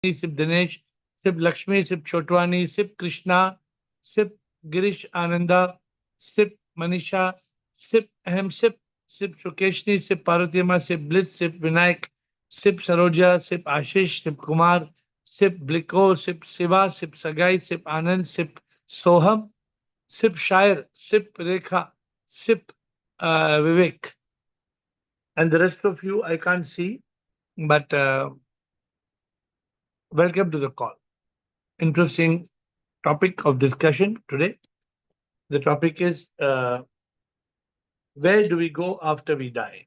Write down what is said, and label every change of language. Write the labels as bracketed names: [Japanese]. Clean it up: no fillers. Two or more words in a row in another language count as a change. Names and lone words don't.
[English] Sip Dinesh, Sip Lakshmi, Sip Chotwani, Sip Krishna, Sip Girish Ananda, Sip Manisha, Sip Ahem Sip, Sip Shukeshni, Sip Parvatima, Sip Bliss, Sip Vinayak, Sip Saroja, Sip Ashish, Sip Kumar, Sip Bliko, Sip Siva, Sip Sagai, Sip Anand, Sip Soham, Sip Shair, Sip Rekha, Sip Vivek. And the rest of you I can't see, but welcome to the call. Interesting topic of discussion today. The topic is where do we go after we die?